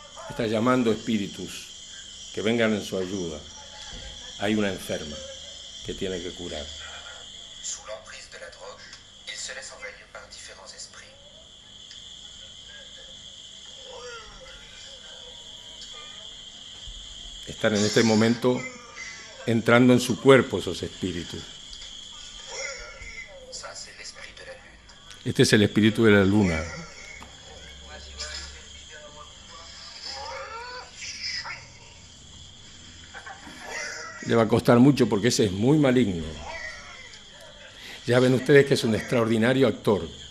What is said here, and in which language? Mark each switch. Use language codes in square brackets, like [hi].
[es] Está llamando espíritus que vengan en su ayuda. Hay una enferma que tiene que curar. [fr] Sous l'emprise de la drogue, il se laisse envahir par différents esprits. [es] Están en este momento entrando en su cuerpo esos espíritus. [fr] Ça, c'est l'esprit de la lune. [es] Este es el espíritu de la luna. Le va a costar mucho porque ese es muy maligno. Ya ven ustedes que es un extraordinario actor.